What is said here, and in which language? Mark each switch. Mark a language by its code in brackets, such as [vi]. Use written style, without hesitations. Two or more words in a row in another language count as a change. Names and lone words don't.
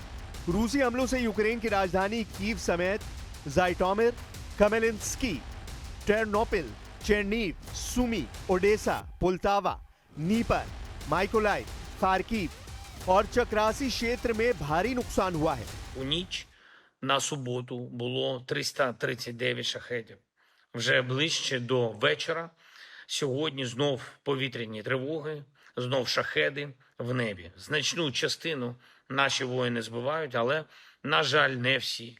[hi] रूसी हमलों से यूक्रेन की राजधानी कीव समेत जाइटोमिर, खमेलिंस्की, टेरनोपिल, चेरनीव, सुमी, ओडेसा, पोल्टावा, नीपर, माइकोलाइव, खार्किव और चक्रासी क्षेत्र में भारी नुकसान हुआ है। [uk] У ніч на суботу було 339 шахедів. Вже ближче до вечора сьогодні знов повітряні тривоги, знов шахеди в небі. Значну частину наші воїни збивають, але, на жаль, не всі.